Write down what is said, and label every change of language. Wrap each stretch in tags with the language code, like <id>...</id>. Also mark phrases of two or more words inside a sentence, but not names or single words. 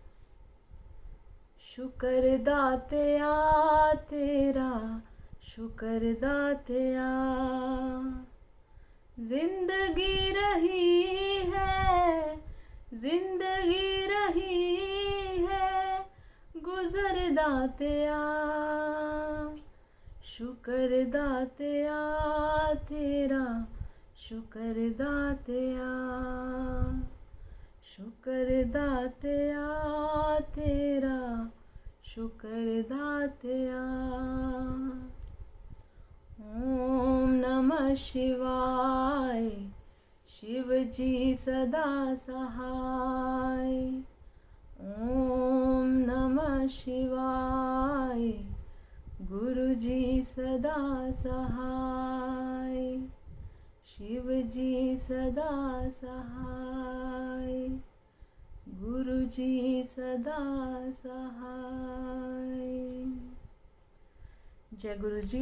<hi>शुक्र दातया तेरा, शुक्र दातया, जिंदगी रही है, जिंदगी रही है, गुजर दातया। शुक्र दातया तेरा, शुक्र दातया, शुक्र दातया तेरा, शुक्र दातया।</hi> <sa>ओम नमः शिवाय, शिव जी सदा सहाय। ओम नमः शिवाय,</sa> <hi>गुरु जी सदा सहाय, शिव जी सदा सहाय, गुरु जी सदा सहाय। जय गुरु जी।</hi>